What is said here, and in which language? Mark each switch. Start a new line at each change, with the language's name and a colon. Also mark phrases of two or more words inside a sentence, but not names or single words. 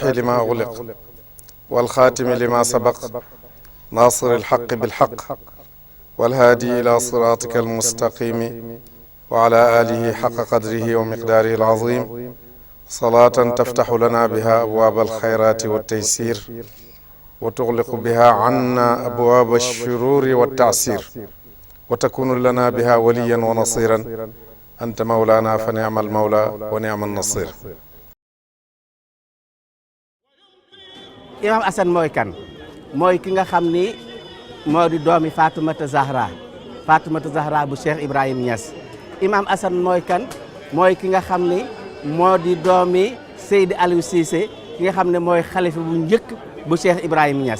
Arabic: لما أغلق والخاتم لما سبق ناصر الحق بالحق والهادي إلى صراطك المستقيم وعلى آله حق قدره ومقداره العظيم صلاة تفتح لنا بها أبواب الخيرات والتيسير وتغلق بها عنا أبواب الشرور والتعسير وتكون لنا بها وليا ونصيرا أنت مولانا فنعم المولى ونعم النصير.
Wolof: Imam Assane mooy kan mooy ki nga xam ni moo di doomi Fatoumata Zahra bu Cheikh Ibrahim Niass. Imam Assane mooy kan mooy ki nga xam ni moo di doomi Seydi Aliou Cissé ki nga xam ne mooy xalifa bu njëkk bu Cheikh Ibrahim Niass.